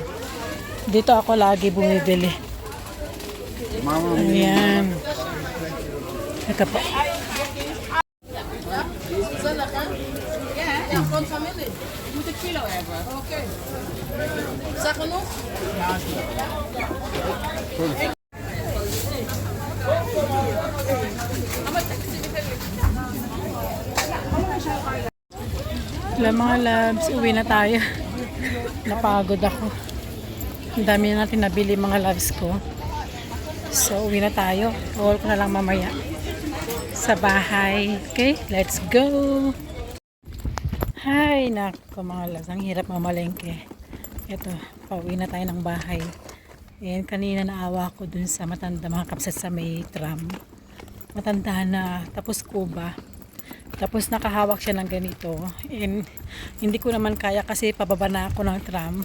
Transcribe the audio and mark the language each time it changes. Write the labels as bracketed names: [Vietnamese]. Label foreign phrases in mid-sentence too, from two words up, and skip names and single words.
[Filipino] Dito ako lagi bumibili. Ayan. Ito po. [Dutch] Ja, van familie. Je moet een kilo hebben. Oké. Is dat genoeg? [Filipino] Wala mga loves, uwi na tayo. Napagod ako. Ang dami na natin nabili mga loves ko. So, uwi na tayo. Haul ko na lang mamaya sa bahay. [English] Okay, let's go! Hi, [Filipino] nako mga loves. Ang hirap mamalengke. Ito, pauwi na tayo ng bahay. And kanina naawa ko dun sa matanda mga kapsat sa may tram. Matanda na, tapos kuba. Tapos nakahawak siya ng ganito. And hindi ko naman kaya kasi pababa na ako ng tram.